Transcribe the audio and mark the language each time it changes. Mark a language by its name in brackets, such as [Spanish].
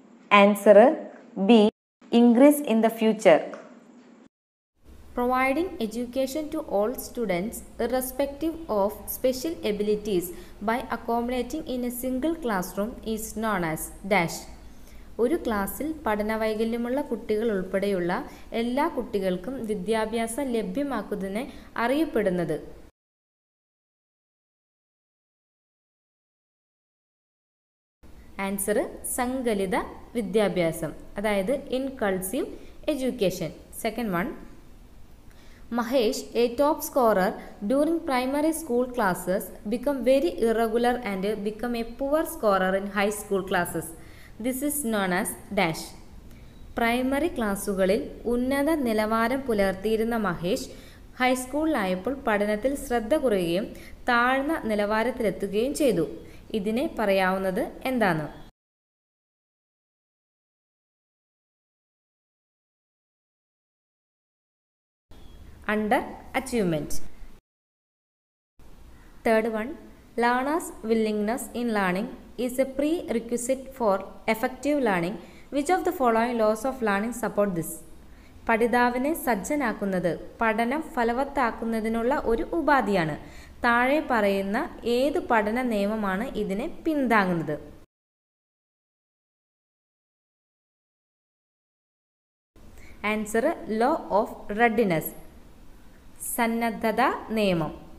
[English] Answer be increase in the future. Providing education to all students irrespective of special abilities by accommodating in a single classroom is known as dash. [Malayalam] ഒരു ക്ലാസ്സിൽ പഠനവൈകല്യമുള്ള കുട്ടികൾ ഉൾപ്പെടെയുള്ള എല്ലാ കുട്ടികൾക്കും വിദ്യാഭ്യാസം ലഭ്യമാക്കുന്നതിനെ അറിയപ്പെടുന്നത്. Answer സങ്കലിത വിദ്യാഭ്യാസം, അതായത് ഇൻകൾസീവ് education. [English] Second one, Mahesh, a top scorer during primary school classes, become very irregular and become a poor scorer in high school classes. This is known as dash. [Malayalam] Primary ക്ലാസ്സുകളിൽ ഉന്നത നിലവാരം പുലർത്തിയിരുന്ന മഹേഷ് ഹൈസ്കൂളിലായപ്പോൾ പഠനത്തിൽ ശ്രദ്ധ കുറയുകയും താഴ്ന്ന നിലവാരത്തിലെത്തുകയും ചെയ്തു. ഇതിനെ പറയാവുന്നത് എന്താണ്? [English] Under achievement. Third one, learner's willingness in learning is a prerequisite for effective learning. Which of the following laws of learning support this? [Malayalam] പഠിതാവിനെ സജ്ജനാക്കുന്നത് പഠനം ഫലവത്താക്കുന്നതിനുള്ള ഒരു ഉപാധിയാണ്. താഴെ പറയുന്ന ഏത് പഠന നിയമമാണ് ഇതിനെ പിന്താങ്ങുന്നത്? [English] answer law of readiness, [Malayalam] സന്നദ്ധത നിയമം.